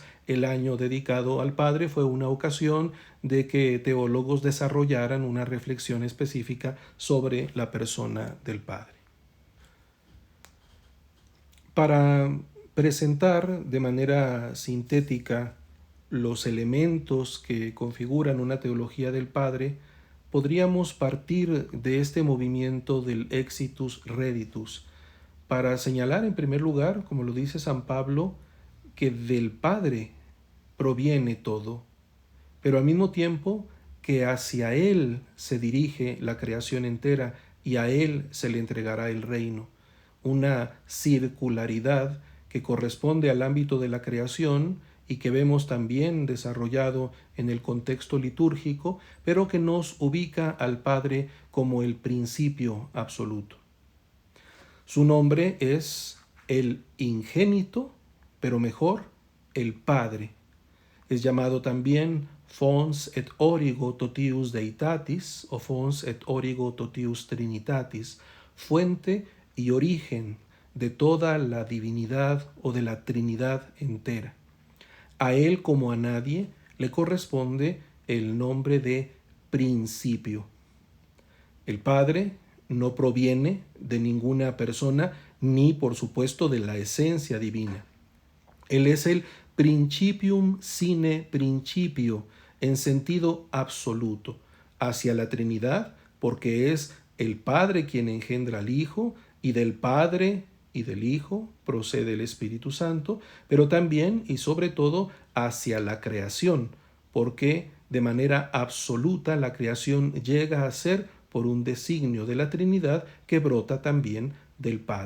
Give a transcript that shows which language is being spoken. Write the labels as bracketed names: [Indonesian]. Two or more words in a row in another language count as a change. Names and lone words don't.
[Spanish] El año dedicado al Padre fue una ocasión de que teólogos desarrollaran una reflexión específica sobre la persona del Padre. Para presentar de manera sintética los elementos que configuran una teología del Padre, podríamos partir de este movimiento del [Latin] exitus reditus, [Spanish] para señalar en primer lugar, como lo dice San Pablo, que del Padre proviene todo, pero al mismo tiempo que hacia Él se dirige la creación entera y a Él se le entregará el reino. Una circularidad que corresponde al ámbito de la creación y que vemos también desarrollado en el contexto litúrgico, pero que nos ubica al Padre como el principio absoluto. Su nombre es el ingénito, pero mejor, el Padre. Es llamado también [Latin] Fons et Origo Totius Deitatis o Fons et Origo Totius Trinitatis, [Spanish] fuente y origen de toda la divinidad o de la Trinidad entera. A él como a nadie le corresponde el nombre de principio. El Padre no proviene de ninguna persona ni, por supuesto, de la esencia divina. Él es el [Latin] principium sine principio [Spanish] en sentido absoluto hacia la Trinidad, porque es el Padre quien engendra al Hijo, y del Padre y del Hijo procede el Espíritu Santo, pero también y sobre todo hacia la creación, porque de manera absoluta la creación llega a ser por un designio de la Trinidad que brota también del Padre.